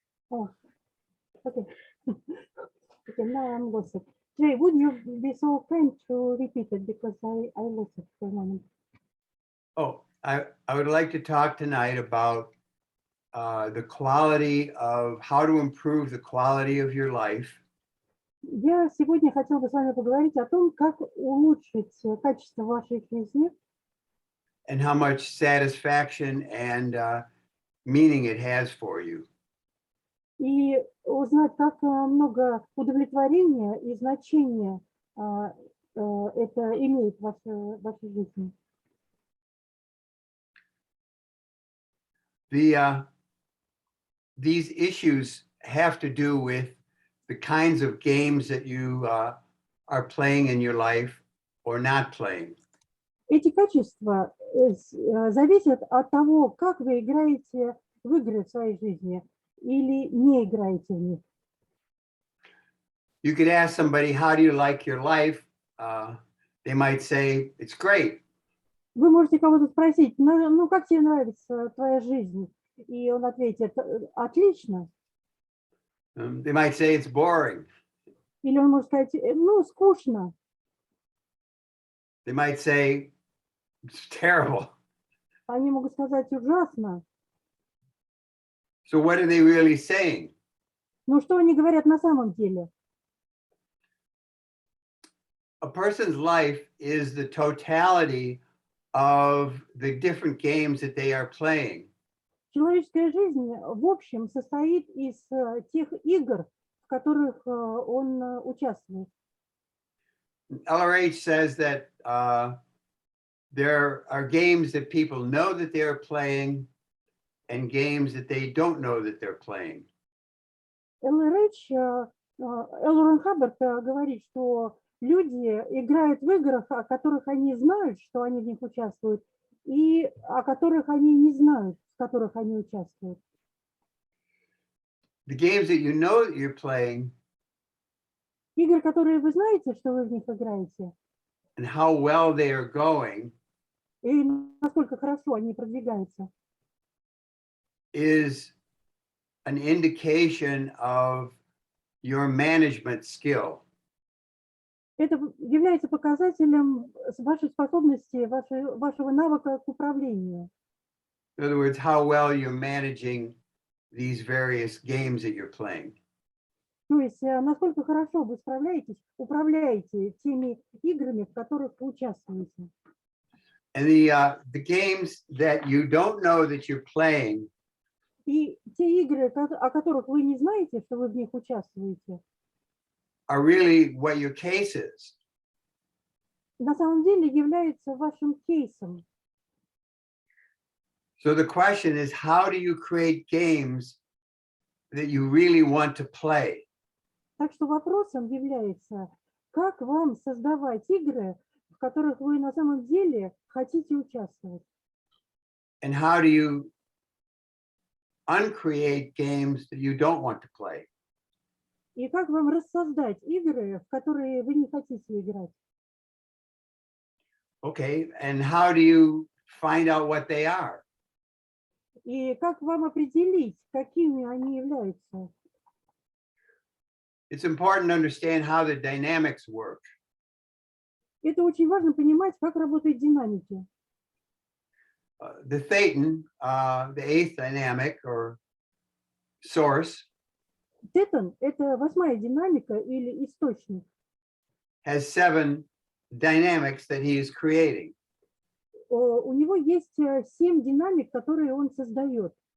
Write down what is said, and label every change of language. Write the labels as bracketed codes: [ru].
[en] Oh, okay. Okay, now I'm lost. Trey, would you be so kind to repeat it because I lost it for a moment. Oh, I would like to talk tonight about the quality of how to improve the quality of your life. [ru] Я сегодня хотела бы с вами поговорить о том, как улучшить качество вашей жизни. [en] And how much satisfaction and meaning it has for you. [ru] И узнать, как много удовлетворения и значения это имеет в вашей жизни. [en] These issues have to do with the kinds of games that you are playing in your life or not playing. [ru] Эти качества зависят от того, как вы играете в игры в своей жизни или не играете в них. [en] You could ask somebody, how do you like your life? They might say, it's great. [ru] Вы можете кого-то спросить, ну как тебе нравится твоя жизнь? И он ответит, отлично. [en] They might say it's boring. [ru] Или он может сказать, ну скучно. [en] They might say it's terrible. [ru] Они могут сказать ужасно. [en] So what are they really saying? [ru] Ну что они говорят на самом деле? [en] A person's life is the totality of the different games that they are playing. [ru] Человеческая жизнь в общем состоит из тех игр, в которых он участвует. [en] LRH says that there are games that people know that they're playing and games that they don't know that they're playing. [ru] Эллорен Хаббард говорит, что люди играют в играх, о которых они знают, что они в них участвуют, и о которых они не знают, в которых они участвуют. [en] The games that you know that you're playing, [ru] Игры, которые вы знаете, что вы в них играете, [en] and how well they are going, [ru] и насколько хорошо они продвигаются, [en] is an indication of your management skill. [ru] это является показателем вашей способности, вашего навыка к управлению. [en] In other words, how well you're managing these various games that you're playing. [ru] То есть, насколько хорошо вы управляете теми играми, в которых вы участвуете. [en] And the games that you don't know that you're playing, [ru] И те игры, о которых вы не знаете, что вы в них участвуете, [en] are really what your case is. [ru] на самом деле являются вашим кейсом. [en] So the question is, how do you create games that you really want to play? [ru] Так что вопросом является, как вам создавать игры, в которых вы на самом деле хотите участвовать. [en] And how do you uncreate games that you don't want to play? [ru] И как вам рассоздать игры, в которые вы не хотите играть. [en] Okay, and how do you find out what they are? [ru] И как вам определить, какими они являются. [en] it's important to understand how the dynamics work. [ru] Это очень важно понимать, как работают динамики. [en] The thetan, the eighth dynamic or source, [ru] Тетан – это 8-я динамика или источник. [en] has 7 dynamics that he is creating. [ru] У него есть 7 динамик, которые он создает.